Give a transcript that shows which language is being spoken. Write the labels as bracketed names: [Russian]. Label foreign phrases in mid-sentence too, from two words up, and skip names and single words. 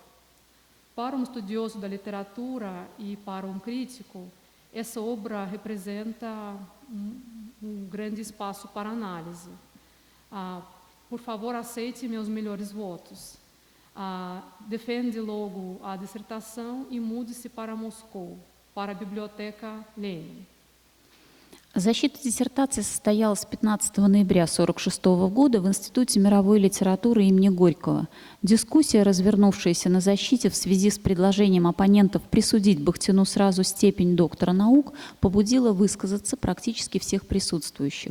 [Portuguese] Para um estudioso da literatura e para um crítico, essa obra representa um grande espaço para análise. Por favor, aceite meus melhores votos. Defende logo a dissertação и mude-se para Moscou, para a Biblioteca Lenin. [Russian] Защита диссертации состоялась 15 ноября 1946 года в Институте мировой литературы имени Горького. Дискуссия, развернувшаяся на защите в связи с предложением оппонентов присудить Бахтину сразу степень доктора наук, побудила высказаться практически всех присутствующих.